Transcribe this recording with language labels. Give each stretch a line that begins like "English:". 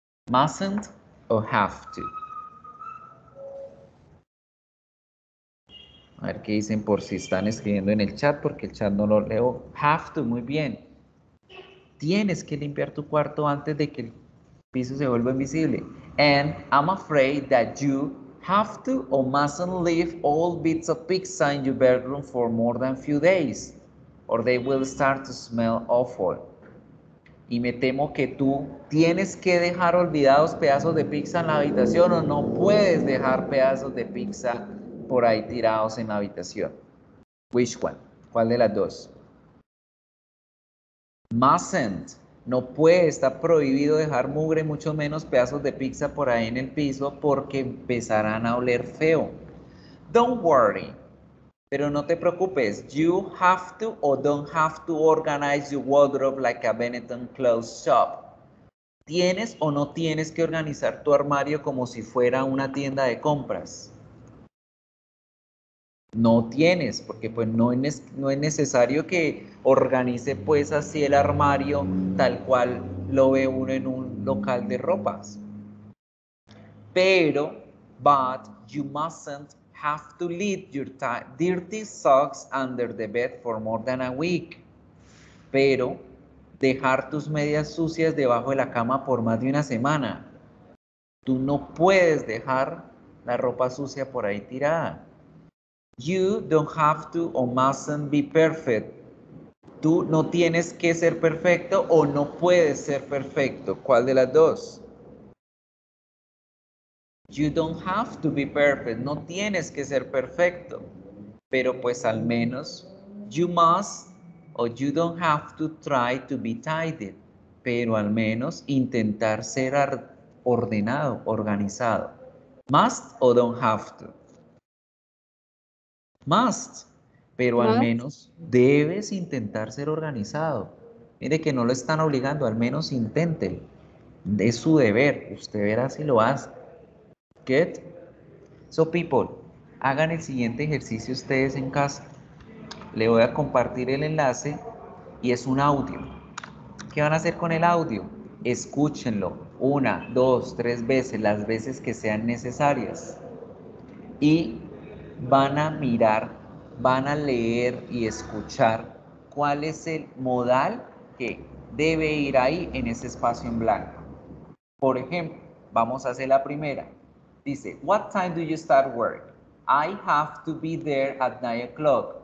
English: Mustn't o have to.
Spanish: A ver qué dicen por si están escribiendo en el chat, porque el chat no lo leo. Have to, muy bien. Tienes que limpiar tu cuarto antes de que el piso se vuelva invisible.
English: And I'm afraid that you have to or mustn't leave all bits of pizza in your bedroom for more than a few days, or they will start to smell awful.
Spanish: Y me temo que tú tienes que dejar olvidados pedazos de pizza en la habitación o no puedes dejar pedazos de pizza por ahí tirados en la habitación.
English: Which one?
Spanish: ¿Cuál de las dos? Mustn't. No puede, está prohibido dejar mugre, mucho menos pedazos de pizza por ahí en el piso porque empezarán a oler feo.
English: Don't worry.
Spanish: Pero no te preocupes.
English: You have to or don't have to organize your wardrobe like a Benetton clothes shop.
Spanish: ¿Tienes o no tienes que organizar tu armario como si fuera una tienda de compras? No tienes, porque pues no es necesario que organice pues así el armario tal cual lo ve uno en un local de ropas. Pero,
English: but you mustn't have to leave your dirty socks under the bed for more than a week.
Spanish: Pero, dejar tus medias sucias debajo de la cama por más de una semana. Tú no puedes dejar la ropa sucia por ahí tirada.
English: You don't have to or mustn't be perfect.
Spanish: Tú no tienes que ser perfecto o no puedes ser perfecto. ¿Cuál de las dos?
English: You don't have to be perfect.
Spanish: No tienes que ser perfecto. Pero pues al menos
English: you must or you don't have to try to be tidy.
Spanish: Pero al menos intentar ser ordenado, organizado.
English: Must or don't have to.
Spanish: Must, pero al
English: Must.
Spanish: menos debes intentar ser organizado. Mire que no lo están obligando, al menos intenten. Es su deber, usted verá si lo hace.
English: Get? So people,
Spanish: hagan el siguiente ejercicio ustedes en casa. Le voy a compartir el enlace y es un audio. ¿Qué van a hacer con el audio? Escúchenlo 1, 2, 3 veces, las veces que sean necesarias. Y van a mirar, van a leer y escuchar cuál es el modal que debe ir ahí en ese espacio en blanco. Por ejemplo, vamos a hacer la primera. Dice,
English: what time do you start work? I have to be there at 9 o'clock.